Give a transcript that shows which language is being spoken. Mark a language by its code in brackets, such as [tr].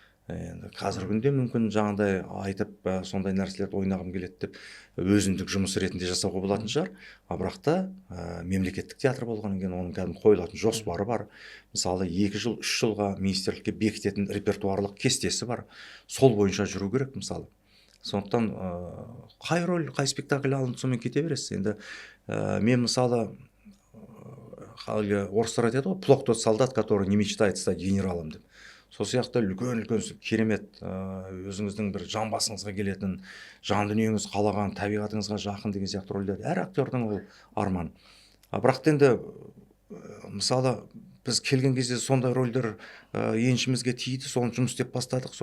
[kk] Енді қазіргі күнде мүмкін жаңағыдай айтып сондай нәрселерді ойнағым келеді деп өзіндік жұмыс ретінде жасауға болатын шығар. Бірақ та мемлекеттік театр болғаннан кейін оның кәдімгі қойылатын жоспары бар. Мысалы 2 жыл, 3 жылға министрлікке бекітетін репертуарлық кестесі бар. Сол бойынша жүру керек мысалы. Сондықтан қай роль, қай спектакль алынды, сонымен кете бересіз. Енді мен мысалы орыстар айтады ғой, [ru] плох тот солдат, который не мечтает стать генералом [kk] деп. Сол сияқты үлкен керемет өзіңіздің бір жан басыңызға келетін, жан дүниеңіз қалаған, табиғатыңызға жақын деген сияқты рөлдер әр актердің ол арман. Бірақ енді мысалы біз келген кезде сондай рөлдер еншімізге тиді, соны жұмыс істеп бастадық.